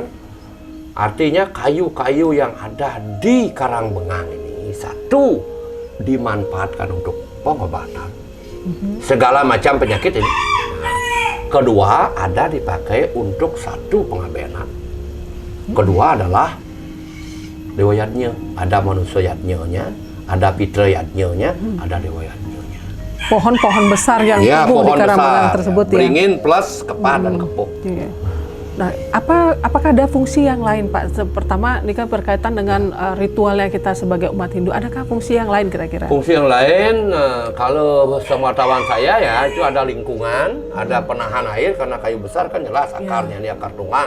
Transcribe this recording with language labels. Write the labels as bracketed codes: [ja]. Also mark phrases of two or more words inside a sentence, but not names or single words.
[id] Artinya kayu-kayu yang ada di Karangbengang ini satu dimanfaatkan untuk pengobatan segala macam penyakit ini. Kedua, ada dipakai untuk satu pengabenan. Kedua adalah dewa yadnya. Ada manusia yadnya, ada pitra yadnya, ada dewa yadnya. Pohon-pohon besar yang tumbuh di Karangbengang tersebut ya. Beringin plus kepat dan kepuk. Iya. Nah, apakah ada fungsi yang lain, Pak? Pertama, ini kan berkaitan dengan ritualnya kita sebagai umat Hindu. Adakah fungsi yang lain kira-kira? Fungsi yang lain, kalau sepengetahuan saya ya, itu ada lingkungan, ada penahan air, karena kayu besar kan jelas akarnya, ini akar tunggang.